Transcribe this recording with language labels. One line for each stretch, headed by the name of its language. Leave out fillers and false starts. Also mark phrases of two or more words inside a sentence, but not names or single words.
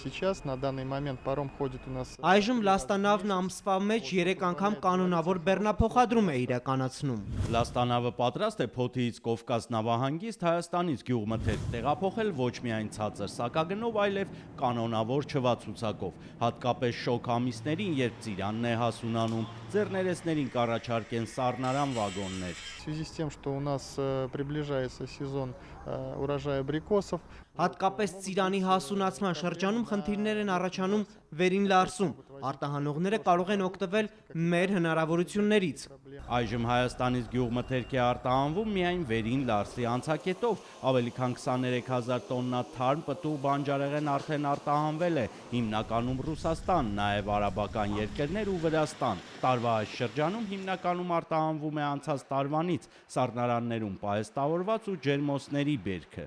Russian: сейчас на данный момент паром ходит у нас.
Armenian: Այժմ լաստանավն ամսվա մեջ 3 անգամ կանոնավոր բեռնափոխադրում է իրականացնում։ Լաստանավը պատրաստ է Փոթիից Կովկաս նավահանգիստ Հայաստանից գյուղմթերք տեղափոխել ոչ միայն ցածր սակագնով, այլև կանոնավոր չվացուցակով։ Հատկապես շոգ ամիսներին, երբ ծիրանն է հասունանում, ձեռներեցներին կառաջարկեն սառնարան վագոններ։
Russian: В связи с тем, что у нас приближается сезон урожая абрикосов.
Armenian: Հատկապես ծիրանի հասունացման շրջանում խնդիրներ են առաջանում վերին լարսում։ Արտահանողները կարող են օգտվել մեր հնարավորություններից։ Այժմ Հայաստանից գյուղմթերք է արտահանվում միայն վերին լարսի անցակետով, ավելի քան 23,000 տոննա թարմ պտուղ բանջարեղեն արդեն արտահանվել է, հիմնականում Ռուսաստան, նաև արաբական երկրներ ու Վրաստան։ Տարվա այս շրջանում հիմնականում արտահանվում է անցած տարվանից սառնարաններում պահեստավորված ու ջերմոցների բերքը։